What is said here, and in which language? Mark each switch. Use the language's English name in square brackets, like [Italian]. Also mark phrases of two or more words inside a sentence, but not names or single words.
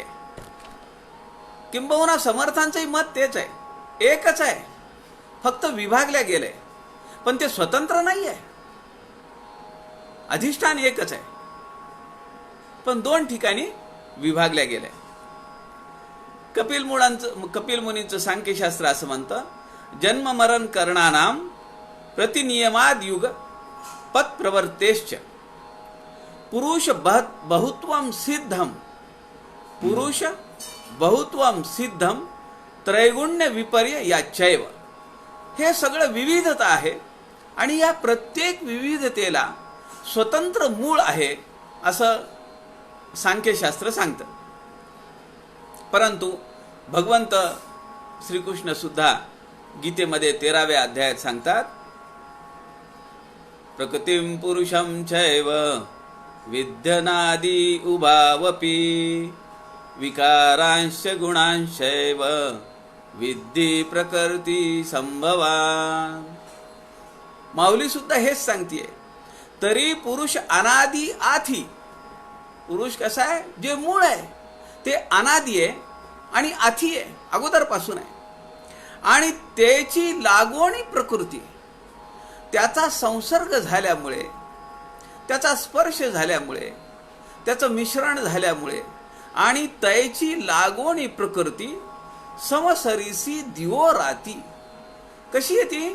[Marathi] किंबहुना समर्थांचंही मत तेच आहे, एकच आहे, फक्त विभागल्या गेले, पण ते स्वतंत्र नाही आहे. अधिष्ठान एकच आहे पण 2 ठिकाणी विभागल्या गेले. कपिल मुनींचं सांख्यशास्त्र असं म्हणतं, [Sanskrit] जन्म मरण करणानाम प्रतिनियमाद युग पत प्रवर्तेश्च पुरुष बहुत्वम सिद्धम, पुरुष बहुत्वम सिद्धम त्रैगुण्य विपर्य याचैव. [Marathi] हे सगळं विविधता आहे आणि या प्रत्येक विविधतेला स्वतंत्र मूळ आहे असं सांख्यशास्त्र सांगतं. परंतु भगवंत श्रीकृष्ण सुद्धा गीतेमध्ये 13व्या अध्यायात सांगतात, [Sanskrit] प्रकृतिं पुरुषं चैव विद्यनादि उभावपि विकारांश गुणांशैव विद्धी प्रकृती संभवान. [Marathi] माऊली सुद्धा हेच सांगतेय. तरी पुरुष अनादि आथी. पुरुष कसा आहे? जे मूळ आहे ते अनादि आहे आणि आथी आहे, अगोदरपासून आहे. आणि त्याची लागवणी प्रकृती, त्याचा संसर्ग झाल्यामुळे, त्याचा स्पर्श झाल्यामुळे, त्याचं मिश्रण झाल्यामुळे आणि त्याची लागवणी प्रकृती समसरीसी दिवो राती, कशी येते?